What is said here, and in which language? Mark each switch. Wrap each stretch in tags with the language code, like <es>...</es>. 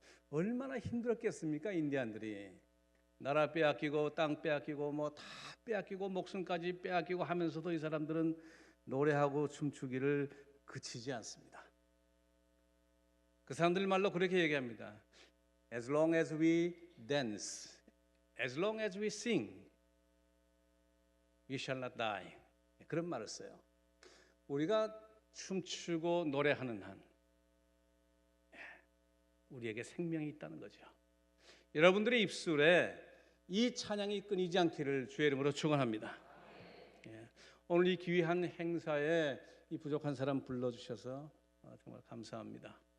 <ko>얼마나 힘들었겠습니까? 인디안들이 나라 빼앗기고 땅 빼앗기고 뭐 다 빼앗기고 목숨까지 빼앗기고 하면서도 이 사람들은 노래하고 춤추기를 그치지 않습니다. 그 사람들 말로 그렇게 얘기합니다.</ko> <en>As long as we dance, as long as we sing, we shall not die.</en> <ko>그런 말을 써요. 우리가 춤추고 노래하는 한 우리에게 생명이 있다는 거죠. 여러분들의 입술에 이 찬양이 끊이지 않기를 주의 이름으로 축원합니다. 오늘 이 귀한 행사에 이 부족한 사람 불러주셔서 정말 감사합니다.</ko>